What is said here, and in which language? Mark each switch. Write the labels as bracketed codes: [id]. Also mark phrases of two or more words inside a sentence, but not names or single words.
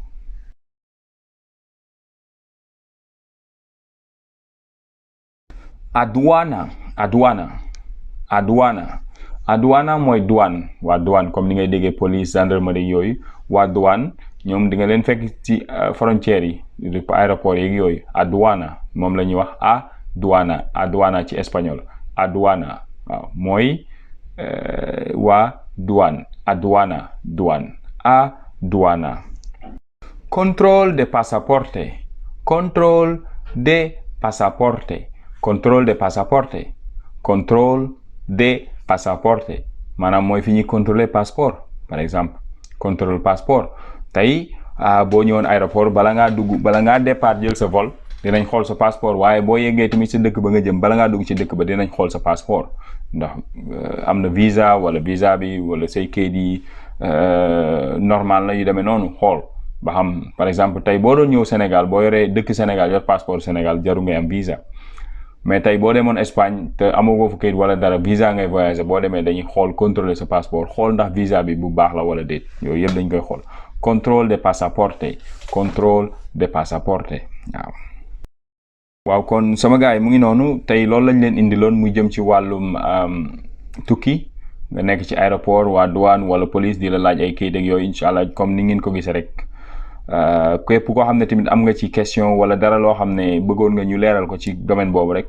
[es] Aduana aduana aduana aduana [wo] mooy douane waa douane comme ni ngay déggee [fr] police gendarmerie [wo] yooyu waa douane ñoom di nga leen fekk ci frontières yi aéroport yeeg yooyu aduana moom la ñuy wax aduana ci espagnol aduana waaw mooy waa douane [es] aduana aduana. Control de pasaporte. Control de pasaporte. Control de pasaporte. [wo] Control de pasaporte maanaam mooy fi ñuy [fr] contrôler passeport par exemple contrôle passeport [wo] tey boo ñëwoon aéroport bala ngaa départ jël sa vol dinañ xool sa passeport waaye boo yeggee tamit sa dëkk ba nga jëm bala ngaa dugg ci dëkk ba dinañ xool sa passeport ndax am na visa wala visa bi wala say kayit yi normal la yu demee noonu xool ba xam [fr] par exemple [wo] tey boo doon ñëw Sénégal boo yoree dëkk Sénégal yor passeport Sénégal jaru ngay am visa mais tey boo demoon Espagne te amagoo fa kayit wala dara visa ngay voyager boo demee dañuy xool contrôler sa passeport xool ndax visa bi bu baax la wala déet yooyu yëpp dañ koy xool [es] contrôle de pasaporte contrôle de pasaporte [wo] waaw kon sama gars yi mu ngi noonu tey loolu lañ leen indiloon muy jëm ci wàllum tukki nga nekk ci aéroport waa douane wala police di la laaj ay kayit ak yooyu [ar] incha allah [wo] comme ni ngeen ko gisee rek képp koo xam ne tamit am nga ci question wala dara loo xam ne bëggoon nga ñu leeral ko ci domaine boobu rek